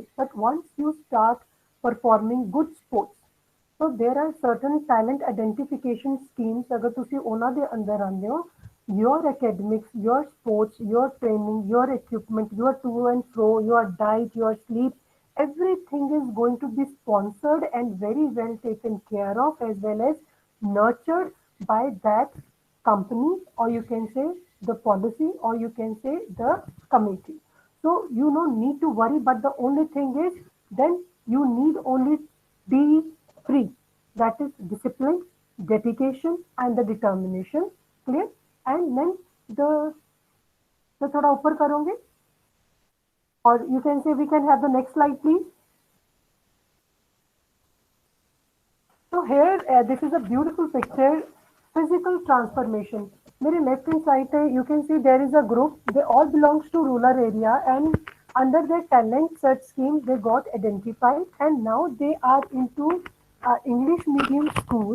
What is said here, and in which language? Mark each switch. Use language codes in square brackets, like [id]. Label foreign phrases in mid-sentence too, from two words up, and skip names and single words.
[en] But once you start performing good sports, so there are certain talent identification schemes. [pa] ਅਗਰ ਤੁਸੀ ਓਨਾ ਦੇ ਅੰਦਰ ਆਂਦੇ ਹੋ, [en] your academics, your sports, your training, your equipment, your to and fro, your diet, your sleep, everything is going to be sponsored and very well taken care of, as well as nurtured by that company, or you can say the policy, or you can say the committee. So you don't need to worry, but the only thing is then you need only be free. That is discipline, dedication, and the determination. Clear? And then the [hi] थोड़ा ऊपर करोंगे, [en] or you can say we can have the next slide, please. So here, this is a beautiful picture, physical transformation. Mere left hand side, you can see there is a group. They all belongs to rural area, and under their talent search scheme, they got identified, and now they are into English medium schools.